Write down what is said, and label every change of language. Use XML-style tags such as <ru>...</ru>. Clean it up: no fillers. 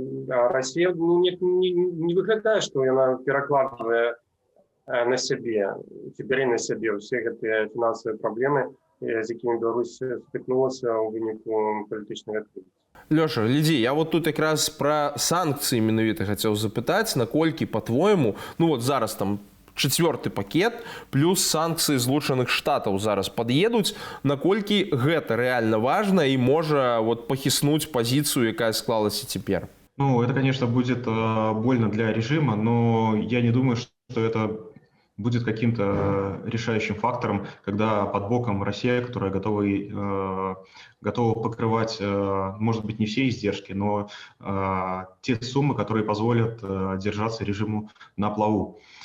<uk>А Росія не виглядає, що вона перекладає на себе, бере на себе всі ці фінансові проблеми, з якими Білорусь стикнулася у виніку політичної відкритості.</uk> <be>Лёша, глядзі, я вот тут якраз пра санкцыі менавіта хацеў запытаць, наколькі, па-твойму, вот зараз там 4-й пакет плюс санкцыі Злучаных Штатаў зараз пад'едуць, наколькі гэта рэальна важна і можа вот пахіснуць пазіцыю, якая склалася цяпер?</be> <ru>Это, конечно, будет больно для режима, но я не думаю, что это будет каким-то решающим фактором, когда под боком Россия, которая готова покрывать, может быть, не все издержки, но те суммы, которые позволят держаться режиму на плаву.</ru>